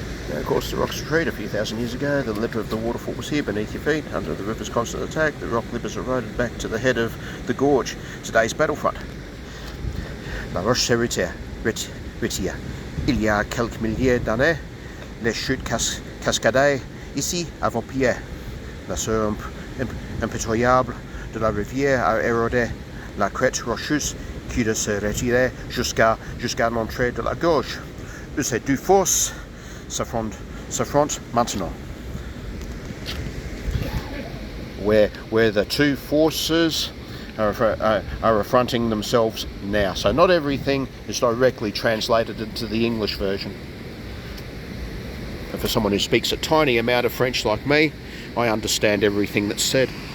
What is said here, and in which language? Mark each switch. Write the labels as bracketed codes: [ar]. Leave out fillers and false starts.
[en] Of course, the rocks retreat a few thousand years ago. The lip of the waterfall was here beneath your feet. Under the river's constant attack, the rock lip is eroded back to the head of the gorge, today's battlefront. [fr] La roche s'est retirée. Il y a quelques milliers d'années, les chutes cascadaient ici à vos pieds. La sœur impitoyable de la rivière a érodé la crête rocheuse qui se retirait jusqu'à l'entrée de la gorge. Ces 2 forces s'affrontent maintenant. [en] Where the 2 forces are affronting themselves now. So not everything is directly translated into the English version. And for someone who speaks a tiny amount of French like me, I understand everything that's said.